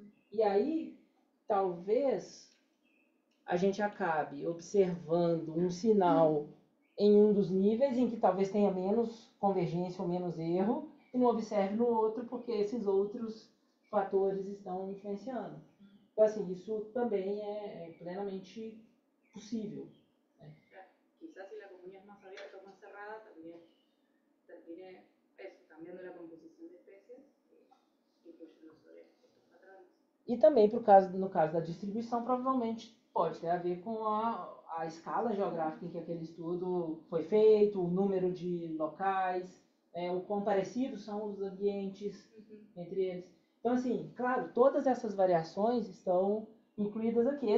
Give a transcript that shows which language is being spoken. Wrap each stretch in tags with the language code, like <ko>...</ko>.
<pt>E aí, talvez, a gente acabe observando um sinal em um dos níveis em que talvez tenha menos convergência ou menos erro, e não observe no outro porque esses outros fatores estão influenciando. Então, assim, isso também é plenamente possível. Né?</pt> <es>Quizás si la comunidad es más abierta o más cerrada, también termine eso, cambiando la composición de especies y influyendo sobre estos patrones.</es> <pt>E também, no caso da distribuição, provavelmente pode ter a ver com a escala geográfica em que aquele estudo foi feito, o número de locais, o quão parecidos são os ambientes entre eles. Então, assim, claro, todas essas variações estão incluídas aqui.</pt>